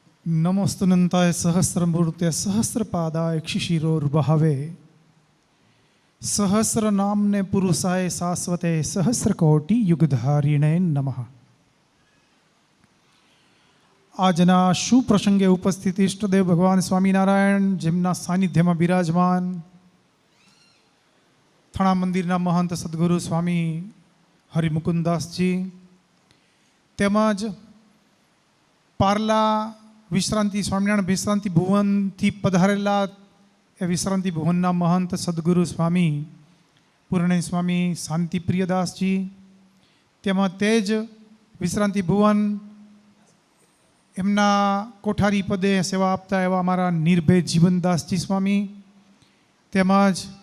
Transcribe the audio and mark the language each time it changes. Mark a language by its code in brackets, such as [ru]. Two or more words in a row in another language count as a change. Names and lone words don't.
[sa] नमोस्तुनन्ताय सहस्रमूर्तये सहस्रपादाय क्षिशिरोर्बहवे सहस्रनाम्ने पुरुषाय शाश्वते सहस्रकोटि युगधारिणे नमः। [gu] આજના શુભ પ્રસંગે ઉપસ્થિત ઈષ્ટદેવ ભગવાન સ્વામિનારાયણ જેમના સાનિધ્યમાં બિરાજમાન થણા મંદિરના મહંત સદગુરુ સ્વામી હરિમુકુદાસજી તેમજ પાર્લા વિશ્રાંતિ સ્વામિનારાયણ વિશ્રાંતિ ભુવનથી પધારેલા એ વિશ્રાંતિ ભુવનના મહંત સદગુરુ સ્વામી પૂર્ણેય સ્વામી શાંતિ પ્રિયદાસજી તેમજ તે જ વિશ્રાંતિ ભુવન એમના કોઠારી પદે સેવા આપતા એવા અમારા નિર્ભય જીવનદાસજી સ્વામી તેમજ